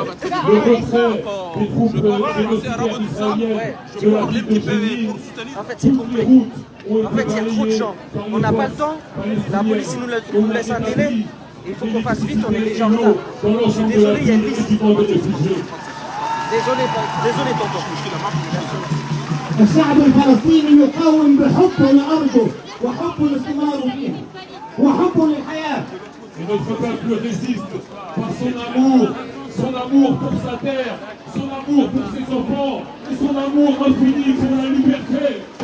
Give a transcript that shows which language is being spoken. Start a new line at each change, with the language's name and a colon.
French: Le retrait des troupes génocidaires israéliennes de la ville de Jénine. En fait, c'est complet. En fait, il y a trop de gens. On n'a pas le temps. La police nous laisse un délai. Il faut qu'on fasse vite, on est déjà en retard. Je suis désolé, il y a une liste. Désolé, tonton.
Arabic: الشعب الفلسطيني يقاوم بحبه لأرضه وحبه لاستمراره فيها وحبه للحياة.
French: Et notre peuple résiste par son amour pour sa terre, son amour pour ses enfants et son amour infini pour la liberté.